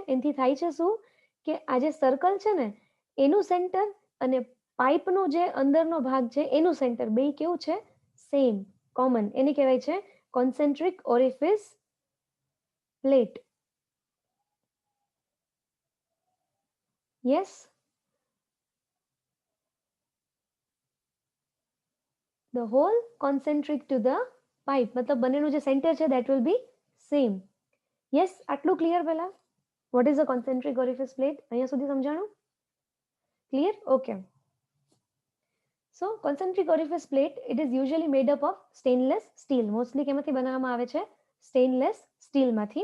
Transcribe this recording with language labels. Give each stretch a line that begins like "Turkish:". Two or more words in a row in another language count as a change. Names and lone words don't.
Gujarati: એનાથી થાય છે શું કે આ જે સર્કલ છે ને એનું સેન્ટર અને પાઇપનો જે અંદરનો ભાગ છે એનું સેન્ટર બે કેવું છે?
English: same, common.
Gujarati: એને કહેવાય છે
English: concentric orifice plate. યસ, the whole concentric to the pipe.
Gujarati: મતલબ બંનેનું જે સેન્ટર છે
English: that will be same.
Gujarati: યસ, આટલું ક્લિયર પહેલા?
English: what is a concentric orifice plate?
Gujarati: અહીંયા સુધી સમજાણું?
English: clear? okay. so concentric orifice plate it is usually made up of stainless steel.
Gujarati: મોસ્ટલી કેમાંથી બનાવવામાં આવે છે? સ્ટેનલેસ સ્ટીલમાંથી.